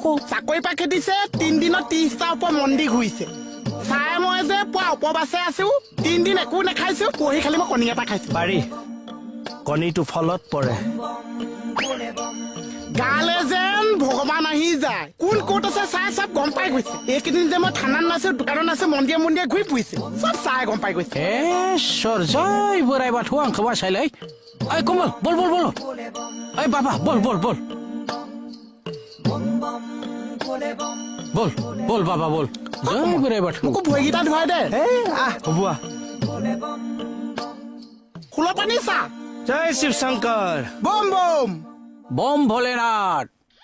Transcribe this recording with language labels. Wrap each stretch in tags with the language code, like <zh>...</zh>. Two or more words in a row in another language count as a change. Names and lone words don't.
<as>চাকৰি পাই খেদিছে 3 দিনত 30টা ওপৰ মন্দিৰ ঘূৰিছে চাই মই যে পুৱা উপবাসে আছো 3 দিন একো নাখাইছো পঢ়ি খালি মই কণী এটা খাইছো পাৰি কণীটো ফলত পৰে গালে যেন ভগৱান আহি যায় কোন ক'ত আছে চাই চব গম পাই গৈছে এইকেইদিন যে মই থানাত নাছো দোকানত নাছো মন্দিৰে মন্দিৰে ঘূৰি ফুৰিছে চব চাই গম পাই গৈছে</as> <brx>জয় बोराइ बाथौ आंखौ बासायलाय ओइ कमल बोल बोल बोल ओइ बाबा बोल बोल बोल बोल बोल बाबा बोल जय बोराइ बाथौ</brx> <as>মোকো ভৰিকেইটা ধুৱাই দে হ'ব খোলা পানী চা জয় শিৱ শংকৰ বম বম</as> <hi>बम भोलेनाथ</hi>